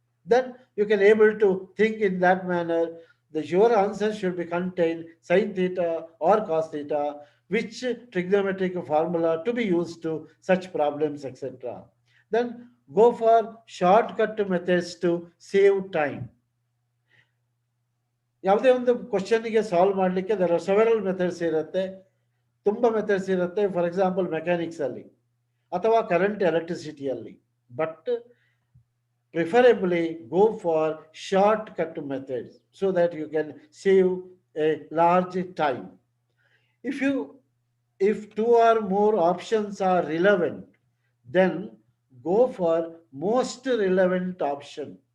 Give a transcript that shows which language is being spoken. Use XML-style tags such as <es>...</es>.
<en>Then you can able to think in that manner. The your answer should be contain sin theta or cos theta, which trigonometric formula to be used to such problems, etc. Then go for shortcut methods to save time.</en> <kn>ಯಾವುದೇ ಒಂದು ಕ್ವಶನ್ಗೆ solve ಮಾಡಲಿಕ್ಕೆ</kn> <en>there are several methods</en> <kn>ಇರುತ್ತೆ, ತುಂಬ methods ಇರುತ್ತೆ.</kn> <en>for example mechanics</en> <kn>ಅಲ್ಲಿ ಅಥವಾ</kn> <en>Current ಎಲೆಕ್ಟ್ರಿಸಿಟಿಯಲ್ಲಿ. But preferably go for shortcut methods so that you can save a large time. If you if two or more options are relevant, then go for most relevant option.</en>